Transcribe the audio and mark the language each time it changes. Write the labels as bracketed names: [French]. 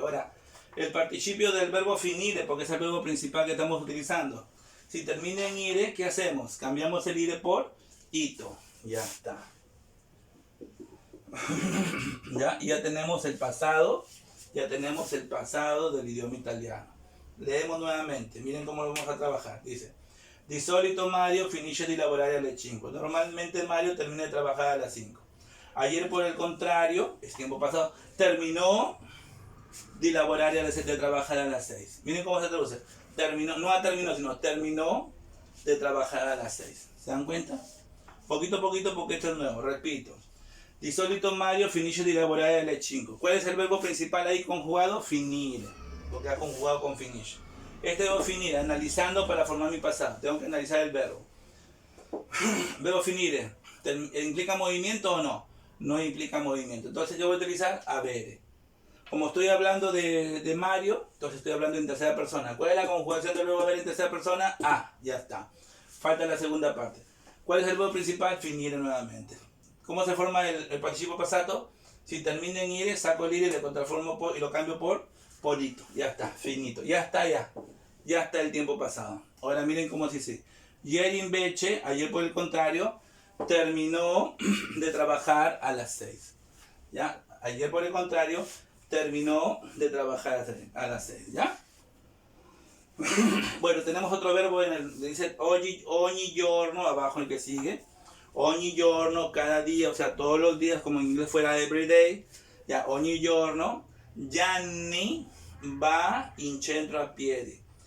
[Spanish] Ahora, el participio del verbo finire, porque es el verbo principal que estamos utilizando. Si termina en ire, ¿qué hacemos? Cambiamos el ire por ito. Ya está. Ya tenemos el pasado. Ya tenemos el pasado del idioma italiano. Leemos nuevamente. Miren cómo lo vamos a trabajar. Dice, [Italian] di solito Mario finisce di lavorare alle 5. [Spanish] Normalmente Mario termina de trabajar a las 5. Ayer, por el contrario, es tiempo pasado, terminó de [Italian] lavorare alle 7, [Spanish] de trabajar a las 6. Miren cómo se traduce. Terminó, no terminó, sino terminó de trabajar a las 6. ¿Se dan cuenta? Poquito a poquito, porque esto es nuevo. Repito. [Italian] Di solito Mario finisce di lavorare alle 5. [Spanish] ¿Cuál es el verbo principal ahí conjugado? Finire. Porque ha conjugado con finisce. Este verbo finire, analizando para formar mi pasado. Tengo que analizar el verbo. Verbo finire, ¿implica movimiento o no? No implica movimiento. Entonces yo voy a utilizar avere. Como estoy hablando de Mario, entonces estoy hablando en tercera persona. ¿Cuál es la conjugación del verbo haber en tercera persona? Ah, ya está. Falta la segunda parte. ¿Cuál es el verbo principal? Finire nuevamente. ¿Cómo se forma el participio pasado? Si termina en ire, saco el ire, le contraformo y lo cambio por ito. Ya está, finito. Ya está, ya. Ya está el tiempo pasado. Ahora miren cómo se dice. Ieri invece, ayer por el contrario, terminó de trabajar a las 6. ¿Ya? Ayer por el contrario, terminó de trabajar a las 6. ¿Ya? Bueno, tenemos otro verbo en el, dice ogni giorno, abajo el que sigue. Ogni giorno, cada día, o sea, todos los días, como en inglés fuera everyday. Ya, [Italian] ogni giorno, Gianni va in centro a piedi.